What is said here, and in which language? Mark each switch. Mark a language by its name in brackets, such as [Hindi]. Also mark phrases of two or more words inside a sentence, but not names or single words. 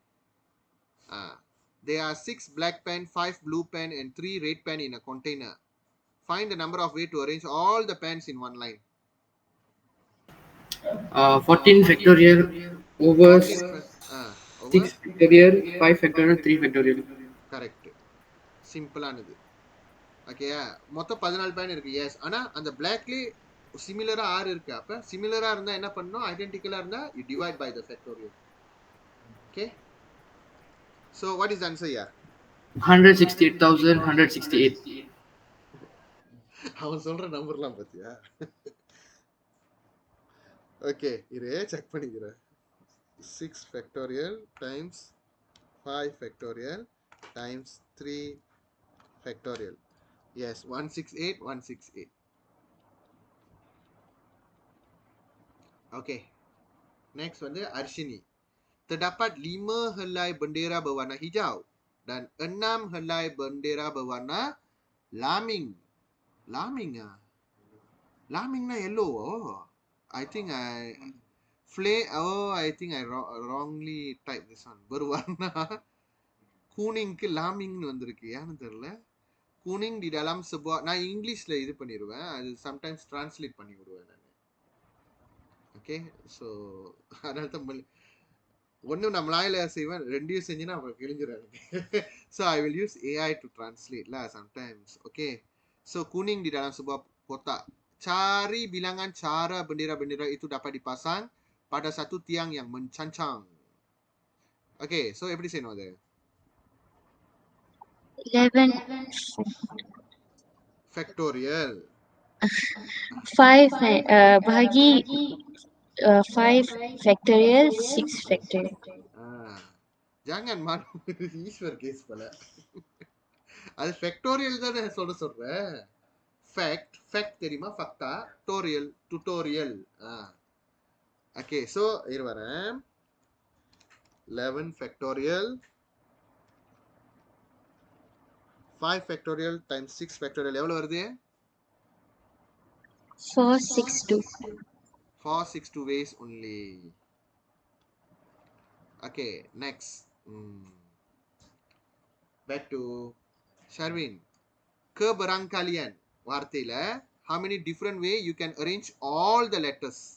[English] There are 6 black pen, 5 blue pen, and 3 red pen in a container. Find the number of way to arrange all the pens in one line. 14 factorial over 6 factorial, 5 factorial, 3 factorial. [Tamil] Correct. Simple ஆனது. ஓகேயா, மொத்தம் 14 பேன் இருக்கு. எஸ், ஆனால் அந்த பிளாக்லேயே சிமிலராக 6 இருக்கு. அப்போ சிமிலராக இருந்தால் என்ன பண்ணணும்? [English] ஐடென்டிக்கலாக இருந்தால் you divide by the factorial. ஓகே, so what is the answer here? 168,168. [Tamil] அவன் சொல்ற நம்பர்லாம் பார்த்தியா? ஓகே, இரு செக் பண்ணிக்கிறேன். [English] 6 factorial times 5 factorial times 3 factorial. எஸ், 168 168. ஓகே, next வந்து Arshini. [Malay] Terdapat 5 helai bendera berwarna hijau dan 6 helai bendera berwarna laming. Laming ah? Laming na yellow. [English] Oh, I think I think I wrongly typed this one. [Malay] Berwarna kuning ke laming nu [Tamil] வந்திருக்கு. ஏன்னு தெரியல. [Malay] kuning di dalam sebuah, [Tamil] நான் இங்கிலீஷ்ல இது பண்ணிடுவேன், அது சம்டைம்ஸ் டிரான்ஸ்லேட் பண்ணி விடுவேன் நான். ஓகே, ஸோ அதனால தான் ஒன்றும் நான் மலாயில செய்வேன், ரெண்டையும் செஞ்சுன்னா அவங்க கிழிஞ்சிடும். [English] so I will use AI to translate sometimes. okay, so [Malay] kuning di dalam sebuah kotak. Cari bilangan cara bendera-bendera itu dapat dipasang pada satu tiang yang mencancang. [Tamil] ஓகே, ஸோ எப்படி செய்யணும் அது? 11 ஃபேக்டோரியல் [Malay] 5 bahagi 5 factorial 6 factorial. jangan malu. [Tamil] ஈஸ்வர் கேஸ் போல. அது ஃபேக்டோரியல் தானே சொல்றேன். ஃபேக்ட் தெரியுமா? ஃபக்டா டோரியல் டுட்டோரியல். ஓகே, ஸோ இரு வரேன். [English] 11 factorial 5 factorial times 6 factorial [Tamil] எவ்வளோ வருது? [English] 462. 462 ways only. Okay, next. Back to Sharvin. Keberangkalian வார்த்தையில how many different way you can arrange all the letters?